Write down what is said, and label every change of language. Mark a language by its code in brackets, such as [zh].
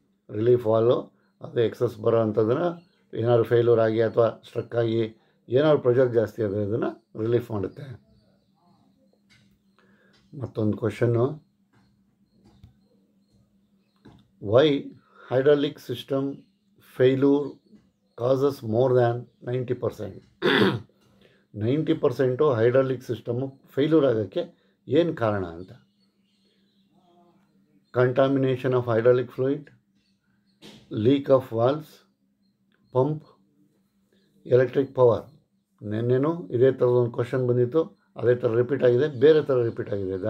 [kn] Relief valve ಅದು excess ಬರೋ ಅಂಥದ್ದನ್ನು ಏನಾದ್ರು ಫೇಲ್ಯೂರ್ ಆಗಿ ಅಥವಾ ಸ್ಟ್ರಕ್ ಆಗಿ ಏನಾದ್ರು ಪ್ರೆಷರ್ ಜಾಸ್ತಿ ಆದರೆ ಇದನ್ನು ರಿಲೀಫ್ ಮಾಡುತ್ತೆ. ಮತ್ತೊಂದು question, [en] why hydraulic system failure causes more than 90%? [kn] 90% hydraulic system failure ಆಗೋಕ್ಕೆ ಏನು ಕಾರಣ ಅಂತ. [en] Contamination of hydraulic fluid, leak of valves, pump, electric power. [kn] ನೆನ್ನೆನೂ ಇದೇ ಥರದೊಂದು ಕ್ವಶನ್ ಬಂದಿತ್ತು, ಅದೇ ಥರ ರಿಪೀಟ್ ಆಗಿದೆ, ಬೇರೆ ಥರ ರಿಪೀಟ್ ಆಗಿದೆ.